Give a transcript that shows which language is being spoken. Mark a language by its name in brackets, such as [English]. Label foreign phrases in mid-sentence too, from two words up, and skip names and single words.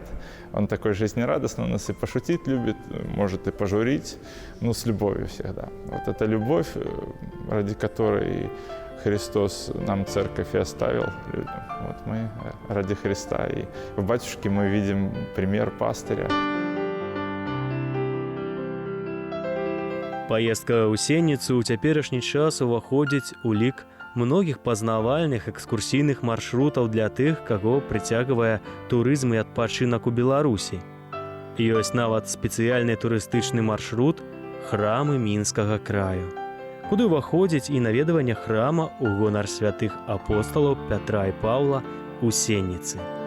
[Russian] Он такой жизнерадостный, он нас и пошутить любит, может и пожурить, но с любовью всегда. Вот эта любовь, ради которой Христос нам церковь и оставил людям. Вот мы ради Христа. И в батюшке мы видим пример пастыря. [Belarusian] Паездка ў сенніцу ў цяперашні час уваходзіць у лік многіх пазнавальных экскурсійных маршрутаў для тых, каго прыцягвае турызм і адпачынак у Беларусі. Ёсць нават спецыяльны турыстычны маршрут «Храмы Мінскага краю», куды ўваходзіць і наведванне храма ў гонар святых апосталаў Пятра і Паўла ў Сенніцы.